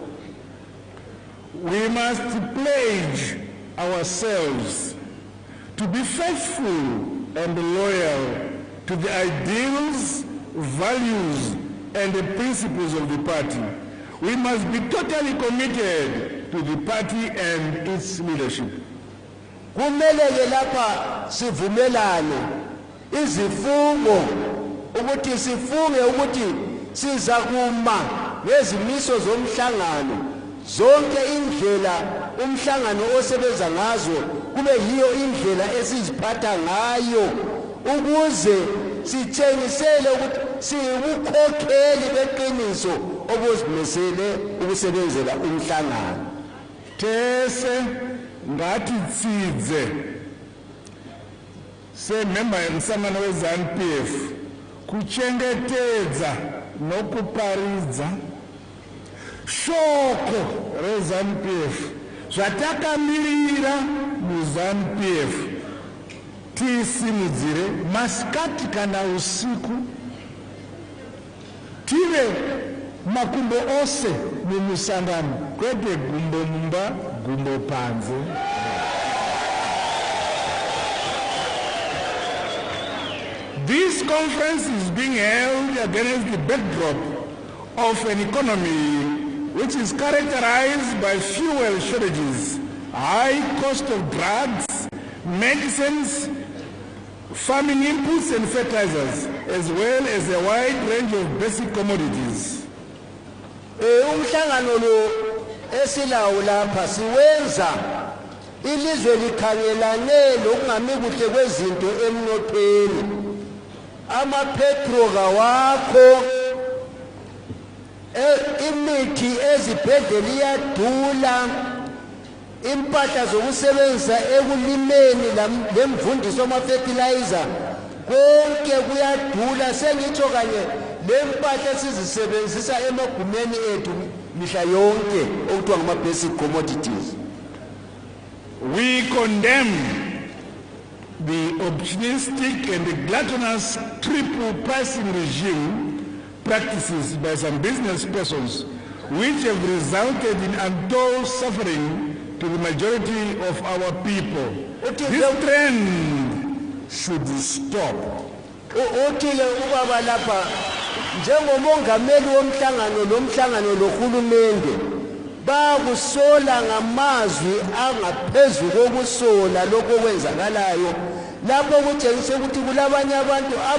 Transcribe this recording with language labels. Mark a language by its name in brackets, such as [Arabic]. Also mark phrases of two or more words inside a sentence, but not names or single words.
[English] We must pledge ourselves to be faithful and loyal to the ideals, values, and the principles of the party. We must be totally committed to the party and its leadership. [North Ndebele] Kumele ke lapha sivumelane izifungo ukuthi sifunge ukuthi siza kuma ngezimiso zomhlangano zonke indlela umhlangano osebenza ngazo kube yiyo indlela esiziphatha ngayo ukuze sitshengisele ukuthi siwukhokheli beqiniso obuzimisele ukusebenzela umhlangano. [Shona] Tese ngathi tsidze semember emsangano weZANU-PF kuchengetedza nokuparidza shoko reZANU-PF zvatakamira muZANU-PF tisimudzire masikati kana usiku tive makumbo ose mumusangano kwete gumbo mumba gumbo panze. [English] This conference is being held against the backdrop of an economy which is characterized by fuel shortages, high cost of drugs, medicines, farming inputs and fertilizers, as well as a wide range of basic commodities. [North Ndebele] Umhlangano lo esilawo lapha siwenza ilizwe likhangelane lokungami kuhle kwezinto emnothweni. Amapetro kawakho, imithi ezibhedlela iyadula, impahla zokusebenzisa ekulimeni lemvundiso ama-fertilizer konke kuyadula. Sengitsho kanye lempahla esizisebenzisa emagumeni ethu mihla yonke okuthiwa ngama- [English] basic commodities. We condemn the opportunistic and the gluttonous triple pricing regime practices by some business persons which have resulted in untold suffering to the majority of our people. This trend should stop. [North Ndebele] Uthile ubaba lapha njengomongameli womhlangano lohulumende bakusola ngamazwi angaphezulu kokusola lokho kwenzakalayo lapho kutshengisa ukuthi kulabanye abantu